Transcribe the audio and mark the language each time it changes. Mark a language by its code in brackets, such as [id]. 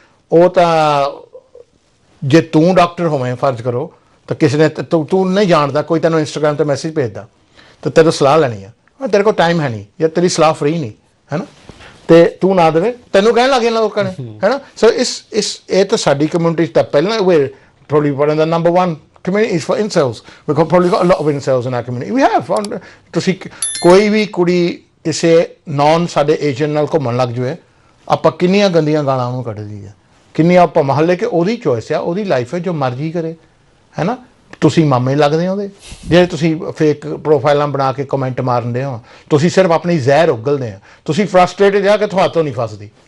[pa] ਉਹ ਤਾਂ ਜੇ ਤੂੰ ਡਾਕਟਰ ਹੋਵੇਂ ਫਰਜ਼ ਕਰੋ, ਤਾਂ ਕਿਸੇ ਨੇ ਤੂੰ ਨਹੀਂ ਜਾਣਦਾ, ਕੋਈ ਤੈਨੂੰ ਇੰਸਟਾਗ੍ਰਾਮ 'ਤੇ ਮੈਸੇਜ ਭੇਜਦਾ, ਤਾਂ ਤੇਰੇ ਸਲਾਹ ਲੈਣੀ ਆ, ਤੇਰੇ ਕੋਲ ਟਾਈਮ ਹੈ ਨਹੀਂ ਜਾਂ ਤੇਰੀ ਸਲਾਹ ਫਰੀ ਨਹੀਂ ਹੈ ਨਾ, ਤੇ ਤੂੰ ਨਾ ਦੇਵੇ, ਤੈਨੂੰ ਕਹਿਣ ਲੱਗ ਜਾਣਾ ਲੋਕਾਂ ਨੇ, ਹੈ ਨਾ। ਸੋ ਇਹ ਤਾਂ ਸਾਡੀ ਕਮਿਊਨਿਟੀ 'ਚ ਤਾਂ ਪਹਿਲਾਂ ਵੇ [en] probably one of the number one community is for incels. We've probably got a lot of incels in our community. We have. [pa] ਤੁਸੀਂ ਕੋਈ ਵੀ ਕੁੜੀ ਕਿਸੇ ਨੌਨ ਸਾਡੇ ਏਸ਼ੀਅਨ ਨਾਲ ਘੁੰਮਣ ਲੱਗ ਜਾਵੇ, ਆਪਾਂ ਕਿੰਨੀਆਂ ਗੰਦੀਆਂ ਗਾਲਾਂ ਉਹਨੂੰ ਕੱਢਦੀ ਆ, ਕਿੰਨੀਆਂ ਆਪਾਂ ਮਹੱਲੇ ਕਿ ਉਹਦੀ ਚੋਇਸ ਆ, ਉਹਦੀ ਲਾਈਫ ਹੈ, ਜੋ ਮਰਜ਼ੀ ਕਰੇ, ਹੈ ਨਾ। ਤੁਸੀਂ ਮਾਮੇ ਲੱਗਦੇ ਹੋ ਉਹਦੇ, ਜਿਹੜੇ ਤੁਸੀਂ ਫੇਕ ਪ੍ਰੋਫਾਈਲਾਂ ਬਣਾ ਕੇ ਕਮੈਂਟ ਮਾਰਦੇ ਹੋ, ਤੁਸੀਂ ਸਿਰਫ ਆਪਣੀ ਜ਼ਹਿਰ ਉਗਲਦੇ ਆ, ਤੁਸੀਂ ਫਰਸਟ੍ਰੇਟਡ ਆ ਕਿ ਤੁਹਾਤੋਂ ਨਹੀਂ ਫਸਦੀ।